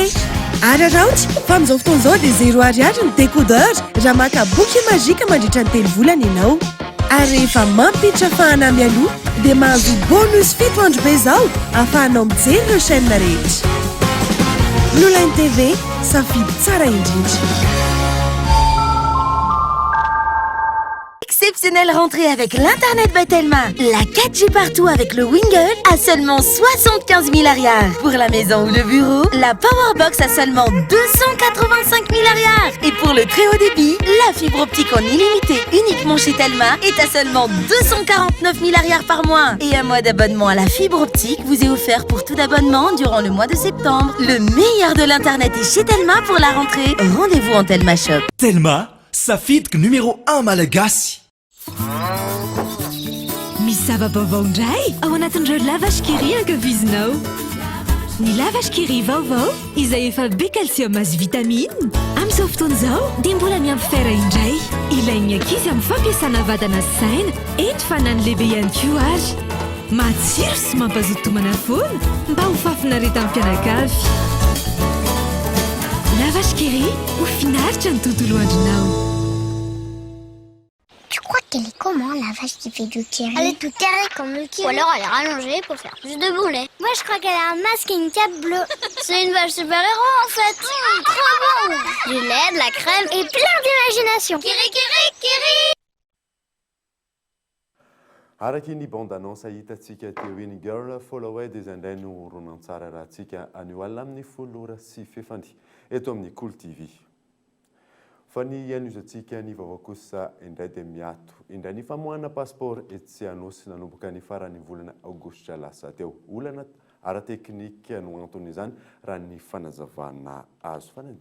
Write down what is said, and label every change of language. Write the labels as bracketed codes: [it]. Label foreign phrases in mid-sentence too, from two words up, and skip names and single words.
[mg] Araraotra fa amin'izao fotoan'izao dia 0 ariary ny décodeur raha maka boky magique mandritra ny 3 volana ianao. Ary rehefa mampiditra fahana mialoha dia mahazo bonus 7 andro be izao ahafahanao mijery ireo chaîne rehetra. Blue Line TV, safidy tsara indrindra. [fr] Exceptionnelle rentrée avec l'Internet by Telma. La 4G partout avec le Wingle à seulement 75 000 ariars. Pour la maison ou le bureau, la Powerbox à seulement 285 000 ariars. Et pour le très haut débit, la fibre optique en illimité uniquement chez Telma est à seulement 249 000 ariars par mois. Et un mois d'abonnement à la fibre optique vous est offert pour tout abonnement durant le mois de septembre. Le meilleur de l'Internet est chez Telma pour la rentrée. Rendez-vous en Telma Shop. [mg] Telma, safidiko numéro 1 malagasy. Misy zava-baovao indray ao anatin'ireo lavashkiri ankafizinao. Ny lavashkiri vaovao izay efa be calcium azy vitamine amin'izao fotoana izao dia mbola miampy fera indray. Ilain'ny ankizy amin'ny fampiasana vatana sy saina eny fanany lehibe ihany koa ary. Matsiro sy mampazoto homana foana mba ho fafinareta amin'ny mpianakavy. Lavashkiri ho finaritra ny tontolo andronao. [fr] Tu crois qu'elle est comment la vache qui fait du kiri? Elle est tout carrée comme le kiri. Ou alors elle est rallongée pour faire plus de boulets. Moi je crois qu'elle a un masque et une cape bleue. C'est une vache super-héros en fait. Trop bon. Du lait, de la crème et plein d'imagination. Kiri kiri kiri. [mg] Araka ny [fr] bande annonce [mg] hitantsika teo iny girl follow away dia izay indray no ronan-tsara raha antsika anio alina amin'ny 10:30 eto amin'ny Cool TV. Fa ny ian'izantsika ny vaovao kosa indray dia miato indray ny famoahana passeport etsy anosy nanomboka ny farany volana aogositra lasa teo. Olana ara-teknika no antony izany raha ny fanazavana azo fanadina.